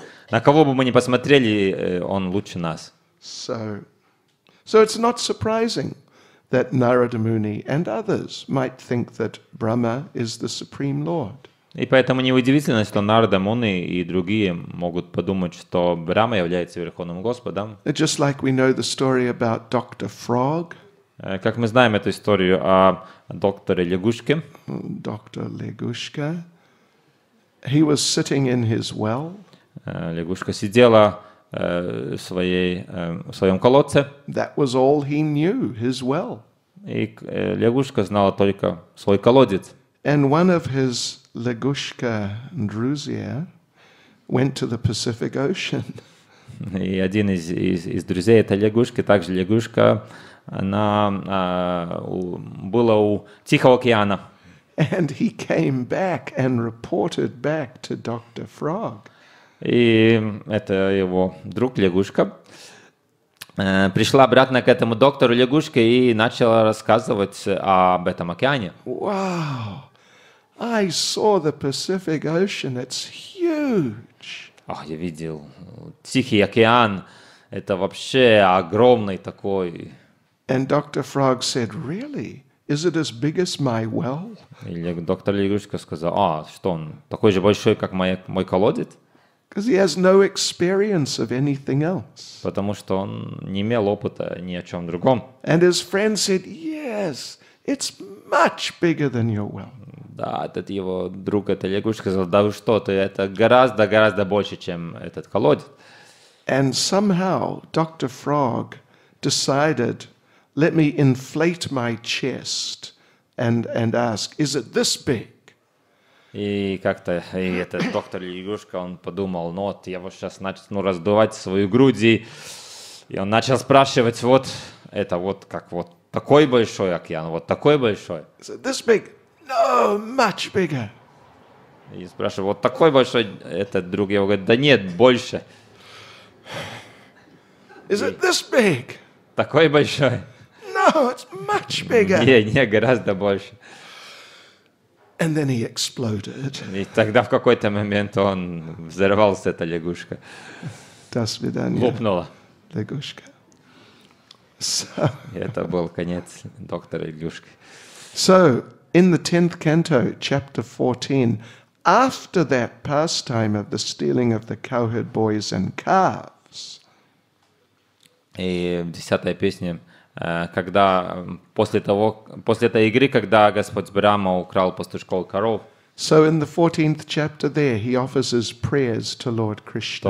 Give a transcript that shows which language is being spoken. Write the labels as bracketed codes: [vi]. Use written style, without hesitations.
[ru] На кого бы мы ни посмотрели, он лучше нас. [en] So it's not surprising that Narada Muni and others might think that Brahma is the Supreme Lord. [ru] И поэтому неудивительно, что Нарада Муни и другие могут подумать, что Брахма является Верховным Господом. [en] Just like we know the story about Dr. Frog. [ru] Как мы знаем эту историю о докторе Лягушке. [en] Dr. Legushka. He was sitting in his well. [ru] Лягушка сидела в своем колодце. [en] That was all he knew, his well. [ru] И лягушка знала только свой колодец. [en] And one of his [ru] Legushka Druzia [en] went to the Pacific Ocean. [ru] И один из друзей этой лягушки, также лягушка, она была у Тихого океана. [en] And he came back and reported back to Dr. Frog. [ru] И это его друг лягушка пришла обратно к этому доктору лягушки и начала рассказывать об этом океане. [en] Wow, I saw the Pacific Ocean. It's huge. [ru] Я видел Тихий океан. Это вообще огромный такой. [en] And Dr. Frog said, really? Is it as big as my well? [ru] И доктор лягушка сказал: что он такой же большой, как мой колодец? [en] Because he has no experience of anything else. [ru] Потому что он не имел опыта ни о чем другом. [en] And his friend said, yes, it's much bigger than your well. [ru] Да, этот его друг, эта лягушка, сказал: да вы что, это гораздо больше, чем этот колодец. [en] And somehow Dr. Frog decided, let me inflate my chest and ask, is it this big? [ru] И как-то этот доктор лягушка, он подумал: я вот сейчас начну раздувать свою грудь, и он начал спрашивать: это как такой большой океан, вот такой большой. [en] Is it this big? No, much bigger. [ru] И спрашиваю: вот такой большой? Этот друг его говорит: да нет, больше. [en] Is it this big? [ru] Такой большой? [en] No, it's much bigger. [ru] Не, гораздо больше. [en] And then he exploded. [ru] И тогда в какой-то момент он взорвался, эта лягушка. Das vidanya. Лопнула. [en] Legushka. So, [ru] И это был конец доктора лягушки. [en] so, in the 10th canto, chapter 14, after that pastime of the stealing of the cowherd boys and calves, [ru] И в 10-й песне, когда после этой игры, когда Господь Брахма украл пастушков коров, [en] so in the 14th chapter there, he offers his prayers to Lord Krishna.